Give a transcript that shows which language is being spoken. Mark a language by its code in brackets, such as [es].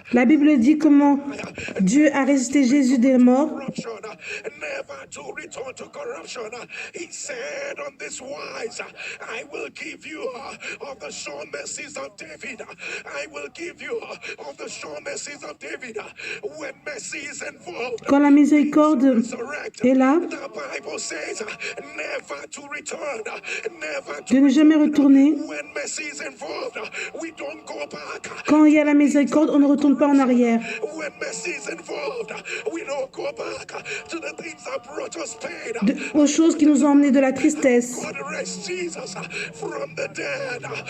[fr] La Bible dit comment Dieu a ressuscité Jésus des morts. [en] Corruption, never to return to corruption. He said on this wise, I will give you of the sure mercies of David. I will give you of the sure mercies of David. When mercy is involved, [fr] Quand la miséricorde est là, [en] the Bible says, never to return, never [fr] de [en] to [fr] ne jamais retourner. [en] when mercy is involved, we don't go back. [fr] Quand il y a la miséricorde, on ne retourne pas en arrière. [en] When mercy is involved, we don't go back to the things that brought us pain. [fr] Aux choses qui nous ont emmenés de la tristesse. [en] God raised Jesus from the dead.